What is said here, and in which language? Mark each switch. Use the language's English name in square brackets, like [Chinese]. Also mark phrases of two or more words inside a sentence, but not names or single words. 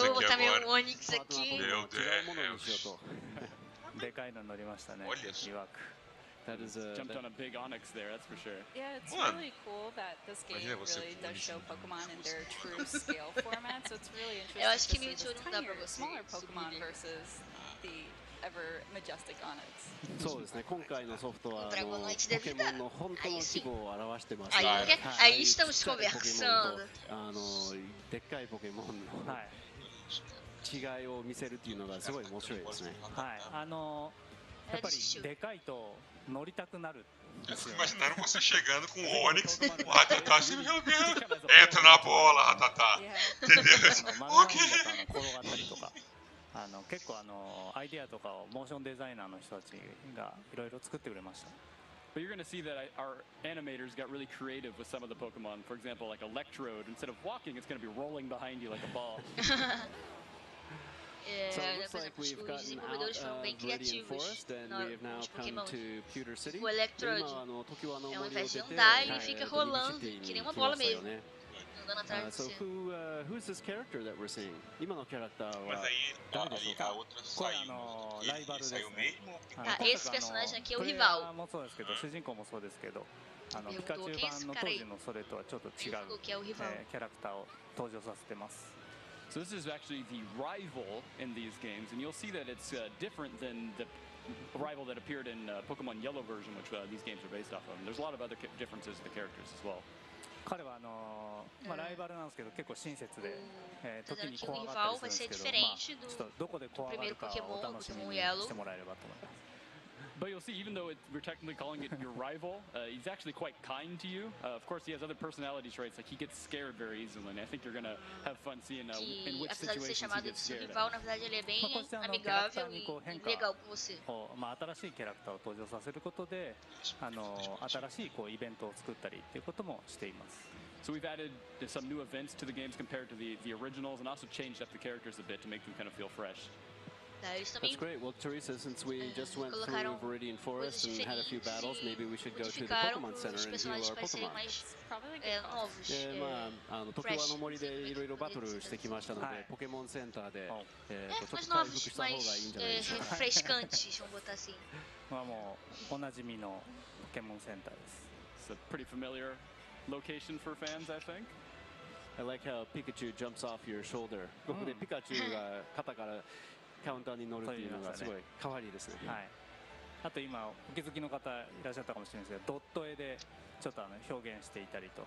[Portuguese] Eu vou botar meu Onix aqui. Meu Deus. [Japanese] でかいの乗りましたね。 [Portuguese] Olha só. [English] That is jumped on a big Onix there, that's for sure. Yeah, it's really cool that this game really does show Pokemon in their true scale format. So it's really interesting to see this tinier, smaller Pokemon versus the ever majestic Onix. [Japanese] そうですね。今回のソフトはポケモンの本当の規模を表してます。 [Portuguese] Aí estamos conversando. [Japanese] でっかいポケモンの違いを見せるっていうのがすごい面白いですね。はい。やっぱりでかいと乗りたくなる。 [Portuguese] Imaginaram você chegando com o Onix, o Ratatá assim, meu Deus, entra na bola, Ratatá. Entendeu? Ok. [Japanese] 結構アイデアとかをモーションデザイナーの人たちがいろいろ作ってくれました。 [English] But you're going to see that our animators got really creative with some of the Pokemon. For example, like Electrode, instead of walking, it's going to be rolling behind you like a ball. So it looks like we've gotten out of Viridian Forest and we have now come to Pewter City. [Portuguese] おElectrode é um invés de andar, ele fica rolando, que nem uma bola mesmo. [English] So who's this character that we're seeing? [Japanese] 今のキャラクターは誰でしょうか？これライバルですね。 [Portuguese] Esse personagem aqui é o rival. [Japanese] もそうですけど、主人公もそうですけど、ピカチュウ版の当時のそれとはちょっと違うキャラクターを登場させてます。 [English] So this is actually the rival in these games, and you'll see that it's different than the rival that appeared in Pokemon Yellow version, which these games are based off of. And there's a lot of other differences in the characters as well. [Japanese] 彼はライバルなんですけど結構親切で、時に怖がったりするんですけど、ちょっとどこで怖がるかをお楽しみにしてもらえればと思います。 [English] But you'll see, even though we're technically calling it your rival, he's actually quite kind to you. Of course, he has other personality traits, like he gets scared very easily, and I think you're going to have fun seeing in which situations he gets scared. [Portuguese] Rival, na verdade, ele é bem amigável e legal com você. [Japanese] 新しいキャラクターを登場させることで、新しいイベントを作ったりっていうこともしています。 [English] So we've added some new events to the games compared to the originals, and also changed up the characters a bit to make them kind of feel fresh. That's great. Well, Teresa, since we just went through Viridian Forest and had a few battles, maybe we should go to the Pokemon Center and heal our Pokemon. [Japanese] 時和の森でいろいろバトルしてきましたので、ポケモンセンターでちょっと回復した方がいいんじゃないでしょうか。 [Portuguese] refrescantes, vamos botar assim. [Japanese] もうおなじみのポケモンセンターです。 [English] It's a pretty familiar location for fans, I think. I like how Pikachu jumps off your shoulder. [Japanese] ここでピカチュウが肩からカウンターに乗るっていうのがすごい可愛いですね。はい。あと今お気づきの方いらっしゃったかもしれないですけど、ドット絵でちょっと表現していたりと。